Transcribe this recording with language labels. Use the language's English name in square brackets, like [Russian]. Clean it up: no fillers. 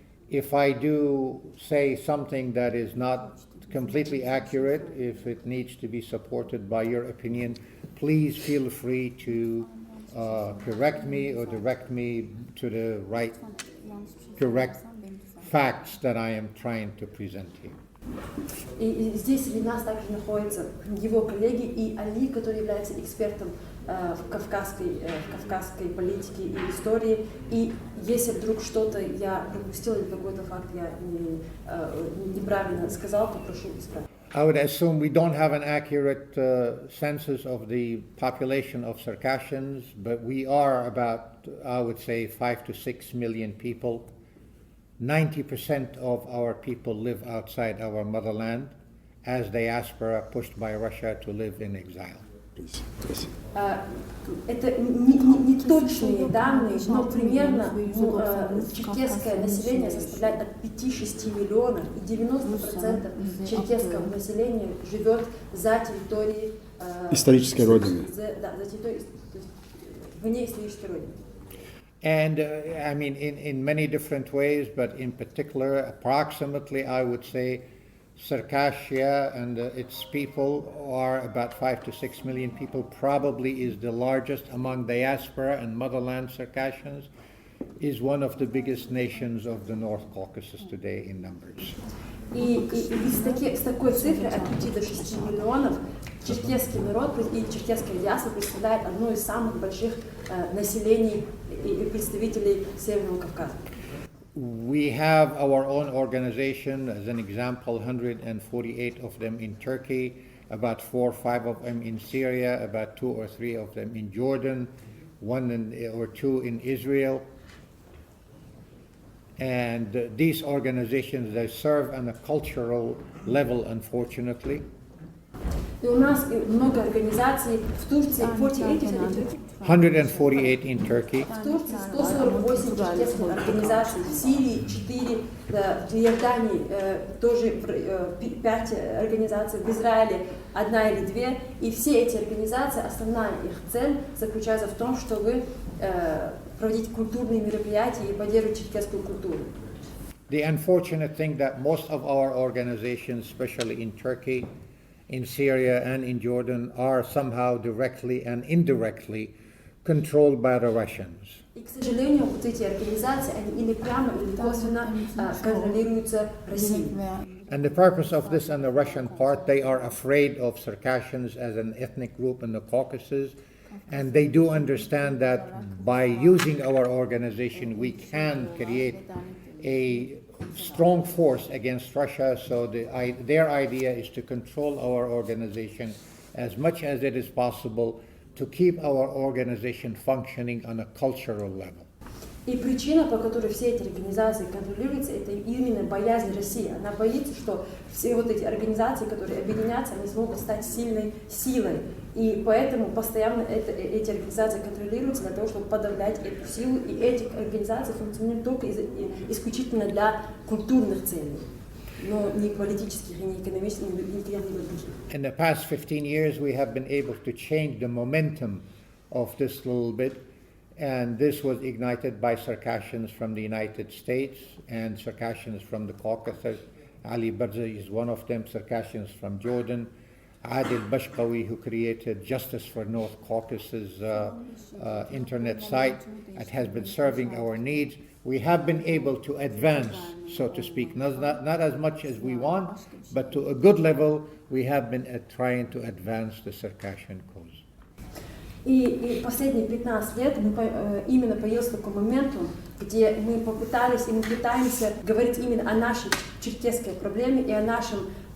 [English] If I do say something that is not completely accurate, if it needs to be supported by your opinion, please feel free to correct me or direct me to the right, correct facts that I am trying to present here. [Russian] И здесь среди нас также находятся его коллеги и Али, который является экспертом в кавказской политике и истории. И если вдруг что-то я пропустила или какой-то факт я неправильно сказал, то прошу исправить. [English] I would assume we don't have an accurate census of the population of Circassians, but we are about, I would say, 5 to 6 million people. 90% of our people live outside our motherland as diaspora pushed by Russia to live in exile. [Russian] Это не точные данные, но примерно черкесское население составляет от 5-6 миллионов, и 90% черкесского населения живет за территорией исторической родины. Да, за территорией, то есть вне исторической родины. [English] And I mean, in many different ways, but in particular, approximately, I would say, Circassia and its people are about 5 to 6 million people, probably is the largest among diaspora and motherland Circassians, is one of the biggest nations of the North Caucasus today in numbers. [Russian] И с такой цифрой от 5 до 6 миллионов черкесский народ и черкесская диаспора представляет одно из самых больших населений и представителей Северного Кавказа. [English] We have our own organization, as an example, 148 of them in Turkey, about 4 or 5 of them in Syria, about 2 or 3 of them in Jordan, 1 or 2 in Israel. And these organizations, they serve on a cultural level, unfortunately. [Russian] И у нас много организаций в Турции, [English] 148 in Turkey. [Russian] В Турции 148 черкесских организаций, в Сирии 4, в Иордании тоже 5 организаций, в Израиле 1 или 2. И все эти организации, основная их цель заключается в том, чтобы проводить культурные мероприятия и поддерживать черкесскую культуру. [English] The unfortunate thing that most of our organizations, especially in Turkey, in Syria and in Jordan, are somehow directly and indirectly controlled by the Russians. [Russian] И, к сожалению, вот эти организации, они или прямо, или косвенно контролируются Россией. [English] And the purpose of this on the Russian part, they are afraid of Circassians as an ethnic group in the Caucasus, and they do understand that by using our organization, we can create a strong force against Russia. So their idea is to control our organization as much as it is possible to keep our organization functioning on a cultural level. [Russian] И причина, по которой все эти организации контролируются, это именно боязнь России. Она боится, что все вот эти организации, которые объединятся, они смогут стать сильной силой. И поэтому постоянно эти организации контролируются для того, чтобы подавлять эту силу. И эти организации функционируют только исключительно для культурных целей, но не политических, не экономических, не других. [English] In the past 15 years, we have been able to change the momentum of this little bit. And this was ignited by Circassians from the United States and Circassians from the Caucasus. Ali Barzi is one of them, Circassians from Jordan. Adil Bashkawi, who created Justice for North Caucasus internet site, that has been serving our needs. We have been able to advance, so to speak, not as much as we want, but to a good level, we have been trying to advance the Circassian cause. [Russian] И последние 15 лет именно появился такой моментум, где мы попытались и мы пытаемся говорить именно о нашей черкесской проблеме и о нашем